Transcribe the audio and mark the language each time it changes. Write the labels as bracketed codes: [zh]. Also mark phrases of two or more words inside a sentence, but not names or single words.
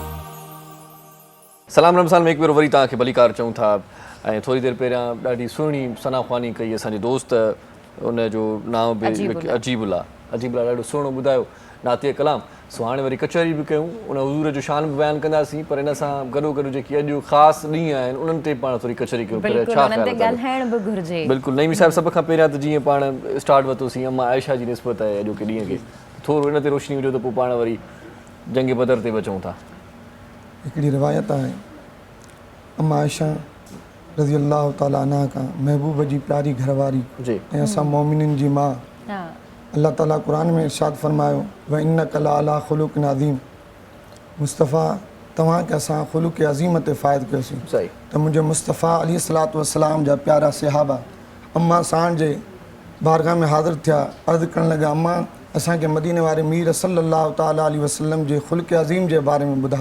[sd] सलाम रमज़ान में हिकु भेरो वरी तव्हांखे भलीकार चऊं था ऐं थोरी देरि पहिरियां ॾाढी सुहिणी सनाख़्वानी कई असांजे दोस्त उनजो नाम बि अजीबुल्ला ॾाढो सुहिणो ॿुधायो नाते कलाम सो हाणे वरी कचहरी बि कयूं उन हज़ूर जो शान बि बयानु कंदासीं पर हिन सां गॾोगॾु जेकी अॼु ख़ासि ॾींहं आहिनि उन्हनि ते पाण थोरी कचहरी कयूं बिल्कुलु नईमी साहिब सभ खां पहिरियां त जीअं पाण स्टार्ट वरितोसीं अम्मा आयशा जी निस्बत आहे अॼोके ॾींहं खे थोरो हिन ते रोशनी हुजे त पोइ पाण वरी जंग बदर ते बचूं था। हिकिड़ी रिवायत आहे अम्मा आयशा [ar] رضي الله تعالى عنها [sd] खां, महबूब जी प्यारी घरवारी जी ऐं असां मोमिननि जी माउ। हा अल्लाह ताला क़ुरान में इरशाद फरमायो [ar] وإنك لعلى خلق عظيم, [sd] मुस्तफ़ा तव्हांखे असां ख़ुलुक़ अज़ीम ते फ़ाइद कयोसीं। सही त मुंहिंजे मुस्तफ़ा [ar] عليه الصلاة والسلام [sd] जा प्यारा सहाबा अम्मा साण जे बारगाह में हाज़िर थिया, अर्ज़ु करणु लॻा अम्मा असांखे मदीने वारे मीर [ar] صلى الله تعالى عليه وسلم [sd] जे ख़ुल्क़ अज़ीम जे बारे में ॿुधा।